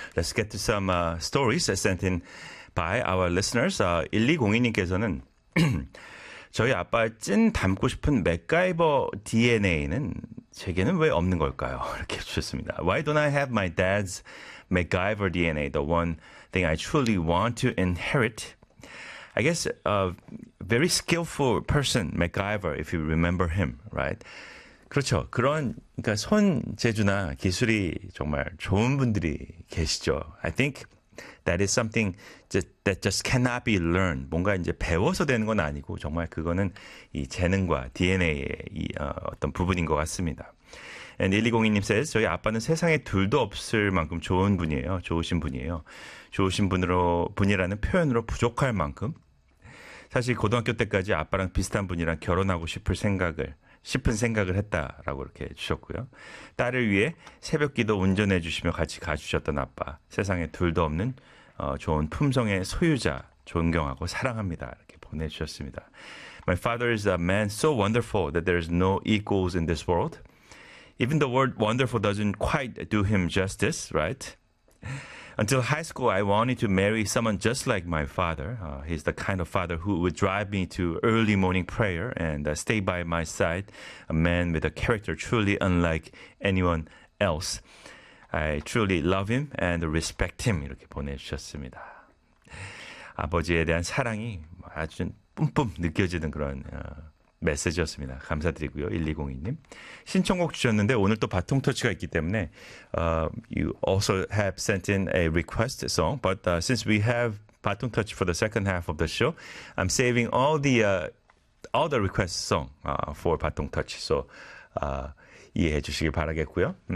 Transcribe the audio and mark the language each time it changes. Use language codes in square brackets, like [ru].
[en] Let's get to some stories sent in by our listeners. [ko] 1202님께서는 저희 아빠의 찐 닮고 싶은 맥가이버 DNA는 제게는 왜 없는 걸까요? 이렇게 주셨습니다. [en] Why don't I have my dad's MacGyver DNA, the one thing I truly want to inherit? I guess a very skillful person, MacGyver, if you remember him, right? [ko] 그렇죠. 그런 그러니까 손 재주나 기술이 정말 좋은 분들이 계시죠. [en] I think that is something that just cannot be learned. [ko] 뭔가 이제 배워서 되는 건 아니고 정말 그거는 이 재능과 DNA의 이 어떤 부분인 것 같습니다. [en] And 1202님 says, [ko] 저희 아빠는 세상에 둘도 없을 만큼 좋은 분이에요. 좋으신 분이에요. 좋으신 분으로 분이라는 표현으로 부족할 만큼. 사실 고등학교 때까지 아빠랑 비슷한 분이랑 결혼하고 싶은 생각을 했다라고 이렇게 주셨고요. 딸을 위해 새벽기도 운전해 주시며 같이 가주셨던 아빠. 세상에 둘도 없는 좋은 품성의 소유자. 존경하고 사랑합니다. 이렇게 보내주셨습니다. [en] My father is a man so wonderful that there is no equals in this world. Even the word wonderful doesn't quite do him justice, right? Until high school, I wanted to marry someone just like my father. He's the kind of father who would drive me to early morning prayer and stay by my side, a man with a character truly unlike anyone else. I truly love him and respect him. [ko] 이렇게 보내주셨습니다. 아버지에 대한 사랑이 아주 뿜뿜 느껴지는 그런... 메시지였습니다. 감사드리고요. 1202님. 신청곡 주셨는데 오늘 또 바통터치가 있기 때문에 [en] you also have sent in a request song. But since we have 바통터치 for the second half of the show, I'm saving all the request song for 바통터치. [ko] So 이해해 주시길 바라겠고요.